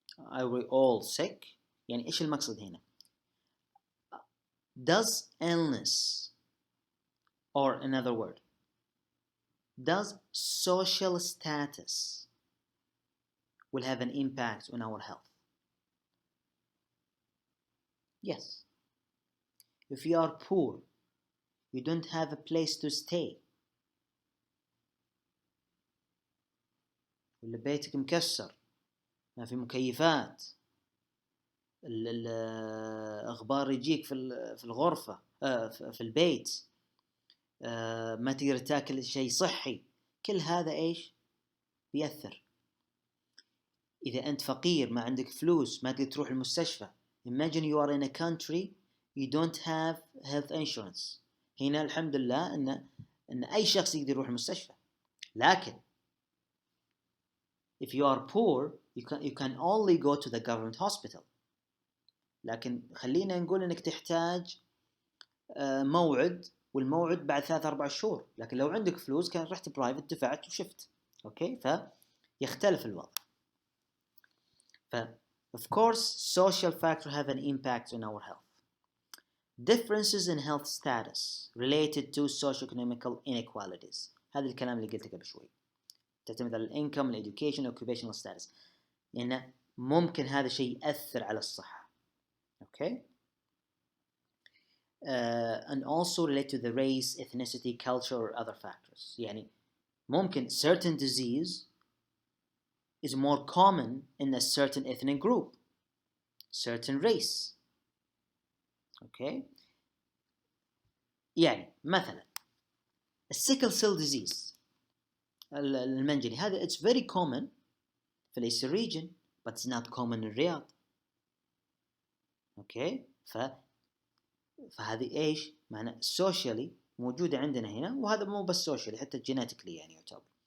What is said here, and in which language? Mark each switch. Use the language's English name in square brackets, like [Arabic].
[English] Are we all sick? [Arabic] يعني إيش المقصد هنا? [English] Does illness, or another word, does social status will have an impact on our health? Yes. If you are poor, you don't have a place to stay, [Arabic] ولا بيتك مكسر، ما في مكيفات، الأخبار يجيك في الغرفة، في البيت، ما تقدر تاكل شيء صحي، كل هذا إيش بيأثر. إذا أنت فقير ما عندك فلوس ما تقدر تروح المستشفى. [English] Imagine you are in a country you don't have health insurance. [Arabic] هنا الحمد لله إن أي شخص يقدر يروح المستشفى. لكن [English] if you are poor you can only go to the government hospital. [Arabic] لكن خلينا نقول إنك تحتاج موعد، والموعد بعد 3-4 شهور. لكن لو عندك فلوس كان رحت برايفت دفعت وشفت. أوكي، فيختلف الوضع. [English] Of course, social factors have an impact on our health. Differences in health status related to socio-economical inequalities. [Arabic] هذا الكلام اللي قلته قبل شوي. تعتمد على الانكم، الeducation، [English] occupational status. [Arabic] لأن ممكن هذا الشيء يأثر على الصحة. [English] Okay. And also relate to the race, ethnicity, culture, or other factors. [Arabic] يعني ممكن [English] certain disease is more common in a certain ethnic group, certain race. Okay. [Arabic] يعني مثلا [English] sickle cell disease [Arabic] المنجلي هذا [English] it's very common [Arabic] في الإيسر [English] region but it's not common in Riyadh. Okay. [Arabic] فهذه إيش معنى socially موجودة عندنا هنا، وهذا مو بس socially حتى genetically يعني يعتبر.